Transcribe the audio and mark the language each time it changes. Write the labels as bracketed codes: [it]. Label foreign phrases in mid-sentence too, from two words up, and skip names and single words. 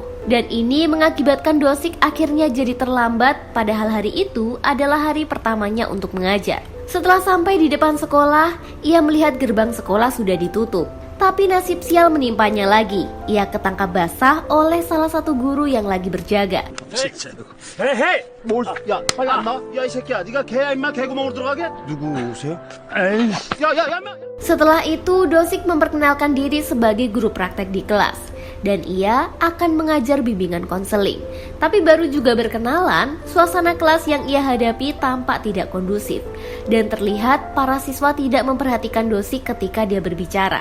[id] Dan ini mengakibatkan Do-sik akhirnya jadi terlambat, padahal hari itu adalah hari pertamanya untuk mengajar. Setelah sampai di depan sekolah, ia melihat gerbang sekolah sudah ditutup. Tapi nasib sial menimpanya lagi. Ia ketangkap basah oleh salah satu guru yang lagi berjaga. [ko] 헤이. 뭘? 야, 빨리 안 나와? 야, 이 새끼야, 네가 개야 임마 개구멍으로 들어가게? 누구세요? 에이. 야, 야, 야, 임마. [id] Setelah itu, Do-sik memperkenalkan diri sebagai guru praktek di kelas. Dan ia akan mengajar bimbingan konseling. Tapi baru juga berkenalan, suasana kelas yang ia hadapi tampak tidak kondusif. Dan terlihat para siswa tidak memperhatikan Do-sik ketika dia berbicara.